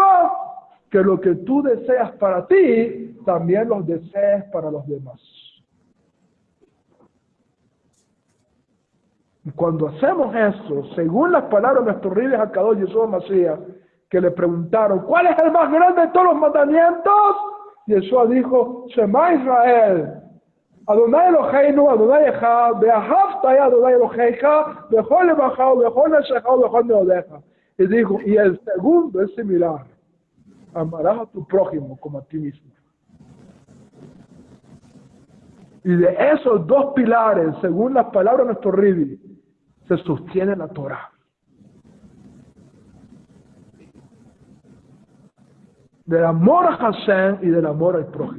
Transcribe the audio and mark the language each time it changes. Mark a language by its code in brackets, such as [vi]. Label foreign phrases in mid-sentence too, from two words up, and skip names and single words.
[es] Que lo que tú deseas para ti, también lo desees para los demás. Y cuando hacemos eso, según las palabras de nuestro [he] רבי הקדוש [es] Yeshua Mashiach, que le preguntaron: ¿cuál es el más grande de todos los mandamientos? Yeshua dijo: [he] שמע ישראל, אדני אלהינו, אדני אחד, ואהבת אדני אלהיך, בכל לבבך, בכל נפשך, בכל מאדך. [es] Y dijo: y el segundo es similar: amarás a tu prójimo como a ti mismo. Y de esos dos pilares, según las palabras de nuestro Rebbe, se sostiene la Torah. Del amor a Hashem y del amor al prójimo.